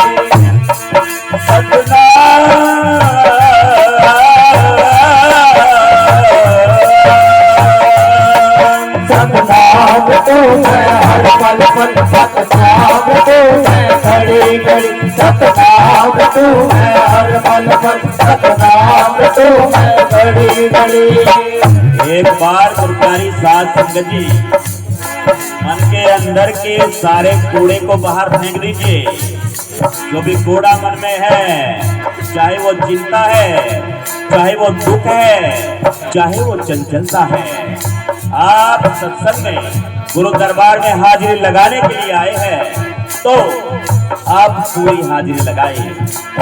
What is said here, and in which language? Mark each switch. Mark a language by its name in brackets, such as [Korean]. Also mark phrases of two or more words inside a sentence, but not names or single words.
[Hindi] सतनाम रटू मैं हर पल पल, सतनाम रटू मैं घड़ी घड़ी। सतनाम रटू मैं हर पल पल, सतनाम रटू मैं घड़ी घड़ी। एक बार गुरुकारी साध संगत जी, मन के अंदर के सारे कूड़े को बाहर फेंक दीजिए। जो भी कूड़ा मन में है, चाहे वो चिंता है, चाहे वो दुख है, चाहे वो चंचलता है, आप सत्संग में गुरु दरबार में हाजिरी लगाने के लिए आए हैं तो आप पूरी हाजिरी लगाए।